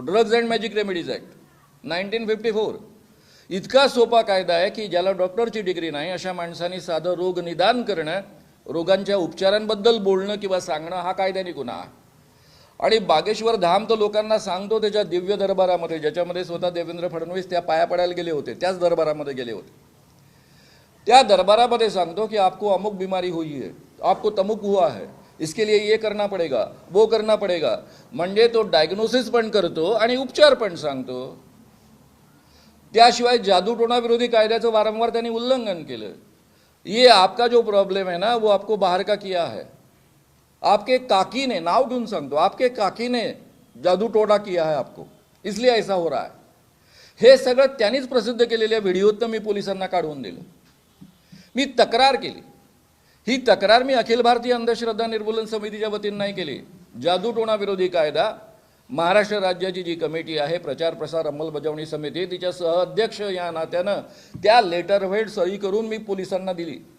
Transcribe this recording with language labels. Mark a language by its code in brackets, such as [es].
[mr] Drugs and magic remedies act 1954 इतका सोपा कायदा आहे की ज्याला डॉक्टरची डिग्री नाही अशा माणसांनी साधं रोग निदान करणं, रोगांच्या उपचारांबद्दल बोलणं किंवा सांगणं हा कायद्याने गुन्हा आहे. आणि बागेश्वर धाम तो लोकांना सांगतो त्याच्या दिव्य दरबारामध्ये, ज्याच्यामध्ये स्वतः देवेंद्र फडणवीस त्या पाया पडायला गेले होते, त्याच दरबारामध्ये गेले होते. त्या दरबारामध्ये सांगतो कि [hi] आपको अमुक बीमारी हुई है, आपको तमुक हुआ है, इसके लिए ये करना पड़ेगा, [mr] वो करना पड़ेगा. म्हणजे तो डायग्नोसिस पण करतो आणि उपचार पण सांगतो. त्याशिवाय जादूटोणा विरोधी कायद्याचं वारंवार त्यांनी उल्लंघन केलं. [hi] ये आपका जो प्रॉब्लेम है ना वो आपको बाहर का किया है, आपके काकी ने, [mr] नाव घेऊन सांगतो, [hi] आपके काकी ने जादूटोणा किया है आपको, इसलिए ऐसा हो रहा है. [mr] हे सगळं त्यांनीच प्रसिद्ध केलेल्या व्हिडिओत मी पोलिसांना काढून दिलं. मी तक्रार केली. ही तक्रार मी अखिल भारतीय अंधश्रद्धा निर्मूलन समितीच्या वतीने नाही केली. जादूटोणा विरोधी कायदा महाराष्ट्र राज्याची जी कमिटी आहे, प्रचार प्रसार अंमलबजावणी समिती, तिच्या सहअध्यक्ष या नात्यानं त्या लेटरहेड सही करून मी पोलिसांना दिली.